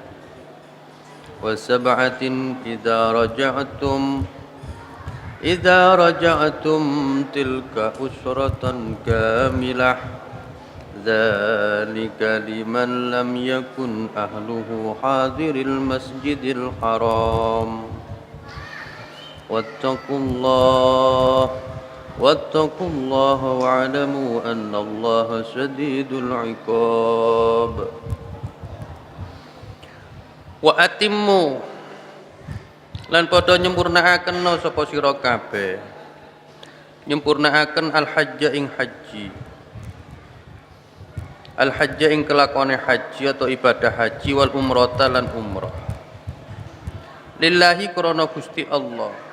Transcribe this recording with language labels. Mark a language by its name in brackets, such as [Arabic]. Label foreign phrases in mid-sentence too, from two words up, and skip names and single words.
[Arabic] و7 إذا رجعتم تلك أسرة كاملة ذلك لمن لم يكن أهله حاضر المسجد الحرام واتقوا الله واعلموا أن الله شديد العقاب وأتموا [Javanese] lan padha nyempurnakaken sapa sira kabeh nyempurnakaken al hajja ing haji al hajja ing kelakone haji atau ibadah haji wal umrata lan umrah lillahi krana Gusti Allah